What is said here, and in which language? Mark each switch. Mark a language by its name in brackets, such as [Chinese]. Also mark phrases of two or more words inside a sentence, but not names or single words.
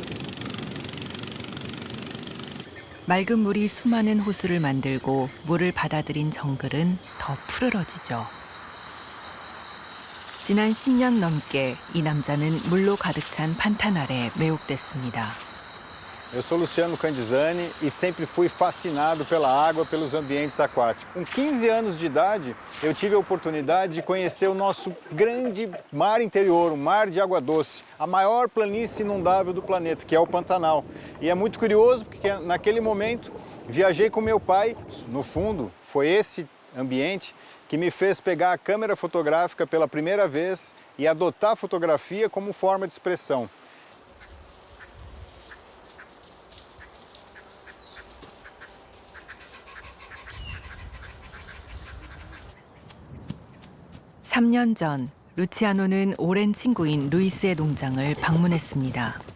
[Korean] 맑은 물이 수많은 호수를 만들고 물을 받아들인 정글은 더 푸르러지죠. 지난 10년 넘게 이 남자는 물로 가득 찬 판타날에 매혹됐습니다. [Portuguese] Eu sou Luciano Candizani e sempre fui fascinado pela água, pelos ambientes aquáticos. Com 15 anos de idade, eu tive a oportunidade de conhecer o nosso grande mar interior, o mar de água doce, a maior planície inundável do planeta, que é o Pantanal. E é muito curioso porque naquele momento viajei com meu pai. No fundo, foi esse ambiente que me fez pegar a câmera fotográfica pela primeira vez e adotar a fotografia como forma de expressão. [Korean] 삼 년 전, 루치아노는 오랜 친구인 루이스의 농장을 방문했습니다.